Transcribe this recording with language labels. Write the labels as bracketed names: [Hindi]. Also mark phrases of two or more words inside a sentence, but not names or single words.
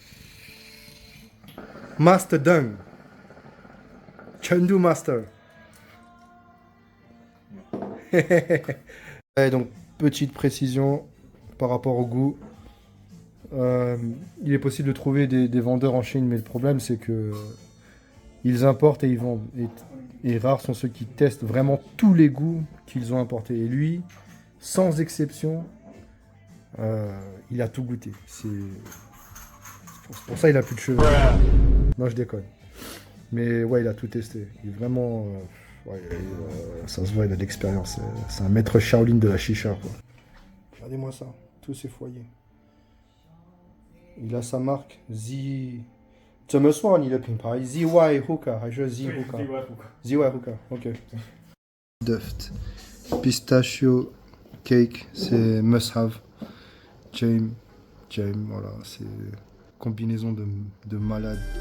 [English] Master Deng, Chengdu Master. [French] Et donc, petite précision par rapport au goût. Il est possible de trouver des vendeurs en Chine, mais le problème c'est que ils importent et ils vendent. Et rares sont ceux qui testent vraiment tous les goûts qu'ils ont importés. Et lui, sans exception, il a tout goûté. C'est pour ça il a plus de cheveux. Non, je déconne. Mais ouais, il a tout testé. Il est vraiment... ouais, ça se voit, il a de l'expérience. C'est un maître Shaolin de la chicha, quoi. Regardez-moi ça, tous ces foyers. Il a sa marque, Z... [Chinese] 怎么说你的品牌 ZY Hookah 还是 Z Hookah ZY Hookah, ok. [French] Duft. [English] Pistachio cake, [French] c'est [English] must have. [French] James, voilà, c'est combinaison de malade.